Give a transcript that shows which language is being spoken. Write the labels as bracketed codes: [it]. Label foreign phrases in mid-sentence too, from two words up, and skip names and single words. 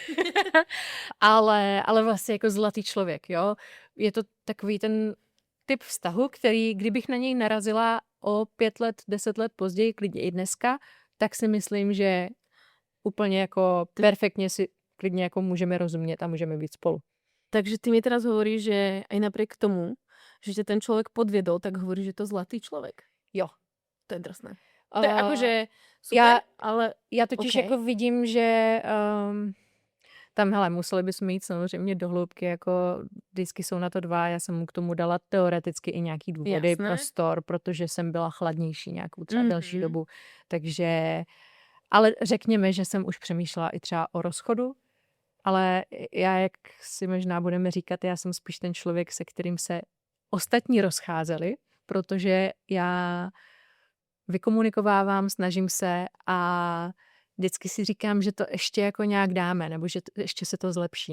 [cs] ale vlastně jako zlatý člověk, jo. Je to takový ten typ vztahu, který, kdybych na něj narazila o 5 let, 10 let později, klidně i dneska, tak si myslím, že úplně jako perfektně si klidně jako můžeme rozumět a můžeme být spolu. [sk] Takže ty mi teraz hovoríš, že aj napriek tomu, že ťa ten človek podviedol, tak hovoríš, že to zlatý človek. [cs] Jo. [sk] To je drsné. To je akože super, [cs] ale já totiž jako vidím, že tam, hele, museli bychom jít samozřejmě do hloubky, jako vždycky jsou na to 2, já jsem mu k tomu dala teoreticky i nějaký důvody, prostor, protože jsem byla chladnější nějakou třeba delší dobu, takže, ale řekněme, že jsem už přemýšlela i třeba o rozchodu, ale já, jak si možná budeme říkat, já jsem spíš ten člověk, se kterým se ostatní rozcházeli, protože já vykomunikovávám, snažím se a vždycky si říkám, že to ještě jako nějak dáme, nebo že ještě se to zlepší.